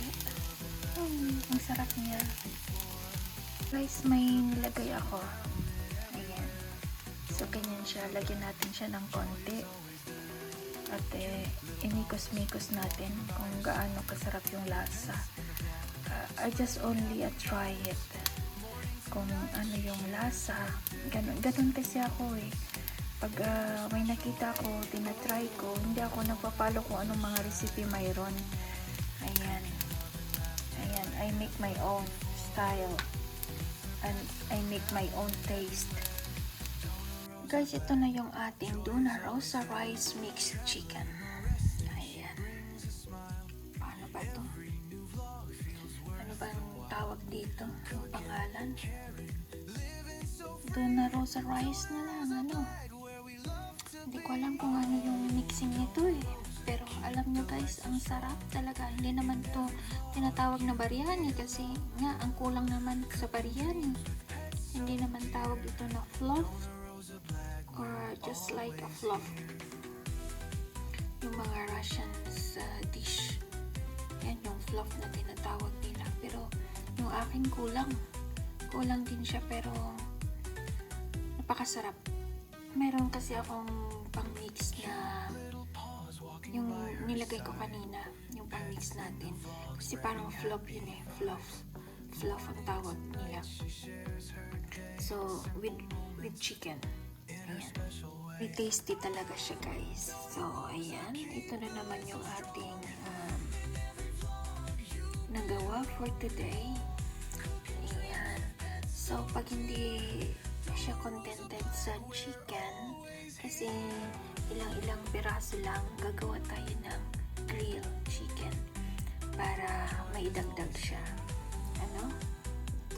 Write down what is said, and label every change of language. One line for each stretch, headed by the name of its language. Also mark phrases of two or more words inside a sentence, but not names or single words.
Filipino: Ang sarap niya. Guys, may nilagay ako. Ayan. So, ganyan siya. Lagyan natin siya ng konti. At inikos-mikos natin kung gaano kasarap yung lasa.
English: I just only try it.
Filipino: Kung ano yung lasa. Ganun kasi ako eh. Pag may nakita ko, tinatry ko, hindi ako nagpapalo kung anong mga recipe mayroon. Ayan. Ayan.
English: I make my own style. And I make my own taste.
Filipino: Guys, ito na yung ating Dona Rosa Rice Mixed Chicken. Ayan. Paano ba ito? Ano ba ang tawag dito? Ang pangalan? Dona Rosa Rice na lang, ano? Hindi ko alam kung ano yung mixing nito eh. Pero alam nyo guys, ang sarap talaga. Hindi naman to tinatawag na biryani kasi nga ang kulang naman sa biryani. Hindi naman tawag ito na
English: fluff or just like a fluff.
Filipino: Yung mga
English: Russian dish.
Filipino: Yan yung fluff na tinatawag nila. Pero yung aking kulang. Kulang din siya pero napakasarap. Meron kasi akong pang-mix na yung nilagay ko kanina, yung pang-mix natin. Kasi parang fluff yun eh. Fluff ang tawag nila. So,
English: with chicken.
Filipino: Ayan. May tasty talaga siya guys. So, ayan. Ito na naman yung ating nagawa
English: for today.
Filipino: Ayan. So, pag hindi siya contented sa chicken, kasi ilang piraso lang, gagawa tayo ng
English: grilled chicken
Filipino: para maidagdag siya. Ano? Ito.